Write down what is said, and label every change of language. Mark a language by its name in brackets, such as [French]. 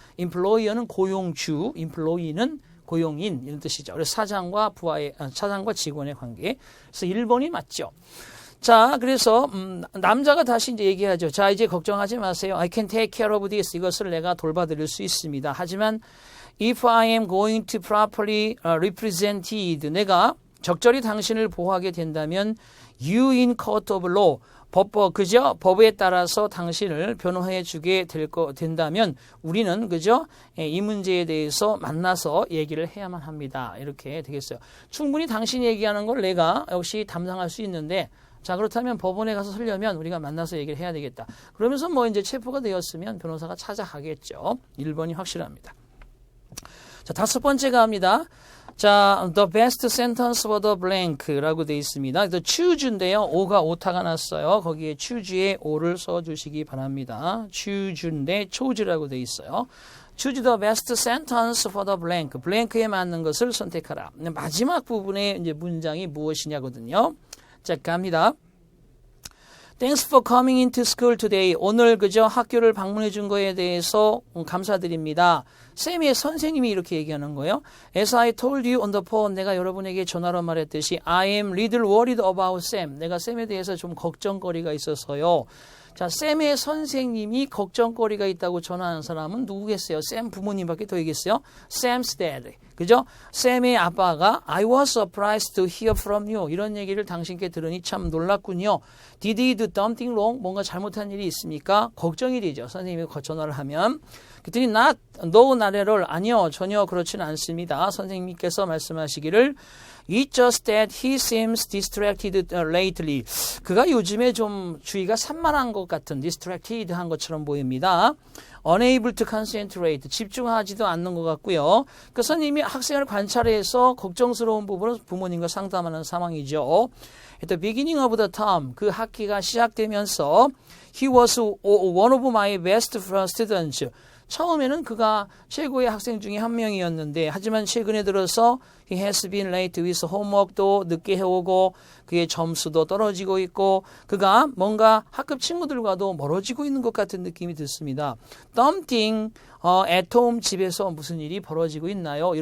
[Korean] 임플로이어는 고용주, 임플로이는 고용인 이런 뜻이죠. 그래서 사장과 직원의 관계. 그래서 1번이 맞죠. 자, 그래서 남자가 다시 이제 얘기하죠. 자, 이제 걱정하지 마세요. [English] I can take care of this. [Korean] 이것을 내가 돌봐드릴 수 있습니다. 하지만 [English] if I am going to properly represented, [Korean] 내가 적절히 당신을 보호하게 된다면 [English] you in court of law, [Korean] 그죠? 법에 따라서 당신을 변호해 주게 된다면 우리는, 그죠? 이 문제에 대해서 만나서 얘기를 해야만 합니다. 이렇게 되겠어요. 충분히 당신이 얘기하는 걸 내가 역시 담당할 수 있는데, 자, 그렇다면 법원에 가서 서려면 우리가 만나서 얘기를 해야 되겠다. 그러면서 뭐 이제 체포가 되었으면 변호사가 찾아가겠죠. 1번이 확실합니다. 자, 다섯 번째가 합니다. [English] 자, the best sentence for the blank라고 [Korean] 되어 있습니다. [English] the choose인데요. [Korean] 오가 오타가 났어요. 거기에 choose에 오를 써주시기 바랍니다. choose인데 choose라고 되어 있어요. [English] choose the best sentence for the blank. [Korean] blank에 맞는 것을 선택하라. 마지막 부분의 이제 문장이 무엇이냐거든요. 자, 갑니다. [English] Thanks for coming into school today. [Korean] 오늘 그저 학교를 방문해 준 거에 대해서 감사드립니다. 쌤의 선생님이 이렇게 얘기하는 거예요. [English] As I told you on the phone, [Korean] 내가 여러분에게 전화로 말했듯이 [English] I am little worried about Sam. [Korean] 내가 쌤에 대해서 좀 걱정거리가 있어서요. 자, 쌤의 선생님이 걱정거리가 있다고 전화하는 사람은 누구겠어요? 쌤 부모님밖에 더 있겠어요? [English] Sam's dad. 그죠? [Korean] 쌤의 아빠가 [English] I was surprised to hear from you. [Korean] 이런 얘기를 당신께 들으니 참 놀랐군요. [English] Did he do something wrong? [Korean] 뭔가 잘못한 일이 있습니까? 걱정이 되죠. 선생님이 전화를 하면. 그랬더니 [English] no, not at all. [Korean] 아니요, 전혀 그렇지는 않습니다. 선생님께서 말씀하시기를 [English] It's just that he seems distracted lately. [Korean] 그가 요즘에 좀 주의가 산만한 것 같은 distracted 한 것처럼 보입니다. [English] Unable to concentrate. [Korean] 집중하지도 않는 것 같고요. 그 선생님이 학생을 관찰해서 걱정스러운 부분을 부모님과 상담하는 상황이죠. [English] At the beginning of the term, [Korean] 그 학기가 시작되면서 [English] He was one of my best students. [Korean] 처음에는 그가 최고의 학생 중에 한 명이었는데 하지만 최근에 들어서 [English] he has been late with homework [Korean] 도 늦게 해오고 그의 점수도 떨어지고 있고 그가 뭔가 학급 친구들과도 멀어지고 있는 것 같은 느낌이 듭니다. [English] Something at home [Korean] 집에서 무슨 일이 벌어지고 있나요?